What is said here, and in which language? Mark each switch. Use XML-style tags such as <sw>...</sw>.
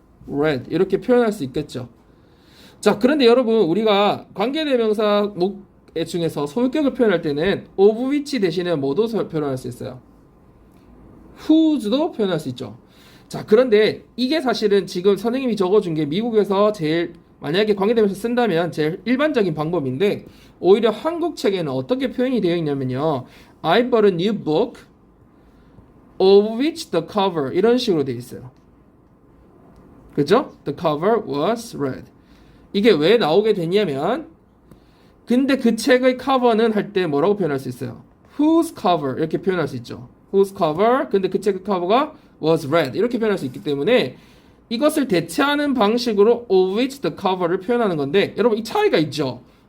<ko>red 이렇게 표현할 수 있겠죠. 자, 그런데 여러분 우리가 관계대명사 목 중에서 소유격을 표현할 때는 of which 대신에 뭐도 표현할 수 있어요? whose도 표현할 수 있죠. 자, 그런데 이게 사실은 지금 선생님이 적어준 게 미국에서 제일 만약에 관계대명사 쓴다면 제일 일반적인 방법인데 오히려 한국 책에는 어떻게 표현이 되어 있냐면요.</ko> <en>I bought a new book of which the cover</en> <ko>이런 식으로 되어 있어요.</ko> <en>그죠? The cover was red.</en> <ko>이게 왜 나오게 되냐면 근데 그 책의 커버는 할 때 뭐라고 표현할 수 있어요? Whose cover 이렇게 표현할 수 있죠. Whose cover 근데 그 책의 커버가 was red 이렇게 표현할 수 있기 때문에 이것을 대체하는 방식으로</ko> <en>of which the cover</en> <ko>를 표현하는 건데 여러분 이 차이가 있죠.</ko>